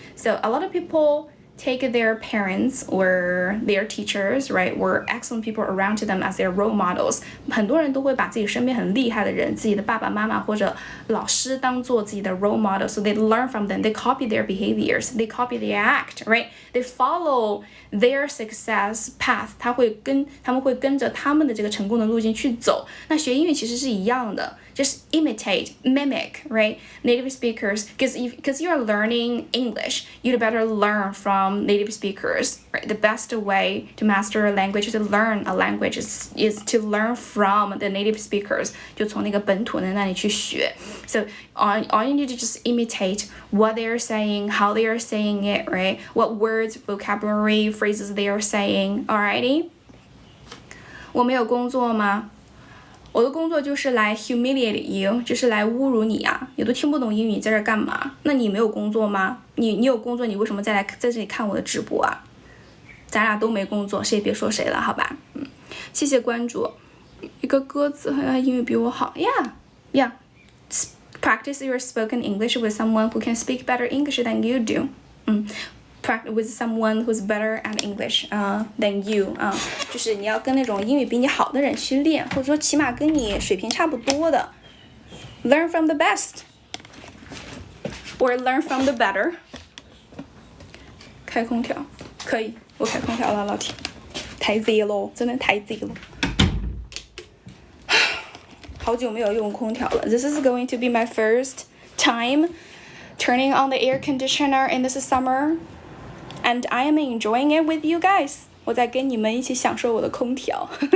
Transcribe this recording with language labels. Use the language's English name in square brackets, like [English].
[English] So a lot of people take their parents or their teachers, right, or excellent people around to them as their role models. [Chinese] 很多人都会把自己身边很厉害的人，自己的爸爸妈妈或者老师当做自己的 role model, [English] so they learn from them, they copy their behaviors, they copy their act, right? They follow their success path. [Chinese] 他们会跟着他们的这个成功的路径去走。那学英语其实是一样的。 [English] Just imitate, mimic, right? Native speakers, because you are learning English, you'd better learn from native speakers, right? The best way to master a language, to learn a language is to learn from the native speakers. [Chinese] 就从那个本土人那里去学。 [English] So all you need to just imitate what they are saying, how they are saying it, right? What words, vocabulary, phrases they are saying. [Chinese] Alrighty? 我没有工作吗？我的工作就是来 [English] humiliate you， [Chinese] 就是来侮辱你啊！你都听不懂英语，你在这干嘛？那你没有工作吗？你有工作，你为什么在这里看我的直播啊？咱俩都没工作，谁也别说谁了，好吧？谢谢关注。一个鸽子，英语比我好 ，yeah. [English] Practice your spoken English with someone who can speak better English than you do. Practice with someone who's better at English than you [Chinese] 就是你要跟那种英语比你好的人去练，或者说起码跟你水平差不多的。 [English] Learn from the best, or learn from the better. [Chinese] 开空调，可以，我开空调了，老铁，太热了，真的太热了。好久没有用空调了。 [English] This is going to be my first time turning on the air conditioner in this summer.And I am enjoying it with you guys. [Chinese] 我在跟你们一起享受我的空调。